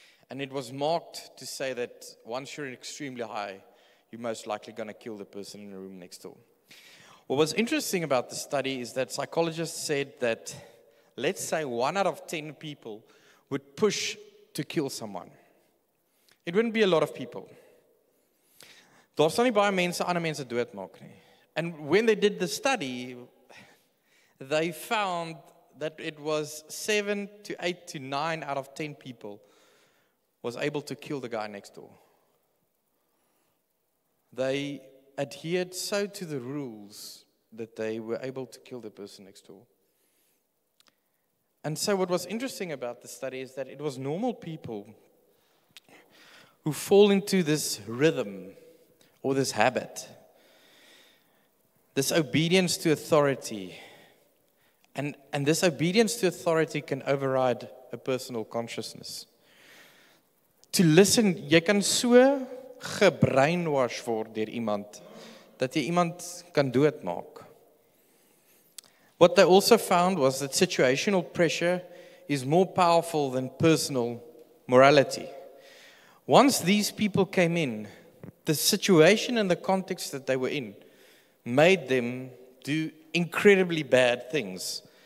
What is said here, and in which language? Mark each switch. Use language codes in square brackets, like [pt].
[en] And it was marked to say that once you're extremely high, you're most likely going to kill the person in the room next door. What was interesting about the study is that psychologists said that, let's say 1 out of 10 people would push to kill someone. It wouldn't be a lot of people. [af] Daar sal nie baie mense ander mense doodmaak nie. [en] And when they did the study, they found that it was 7 to 8 to 9 out of 10 people was able to kill the guy next door. They adhered so to the rules that they were able to kill the person next door. And so what was interesting about the study is that it was normal people who fall into this rhythm or this habit, this obedience to authority. And this obedience to authority can override a personal consciousness. To listen, [af] jy kan so gebrainwash word deur iemand dat jy iemand kan doodmaak. [en] What they also found was that situational pressure is more powerful than personal morality. Once these people came in, the situation and the context that they were in made them do incredibly bad things.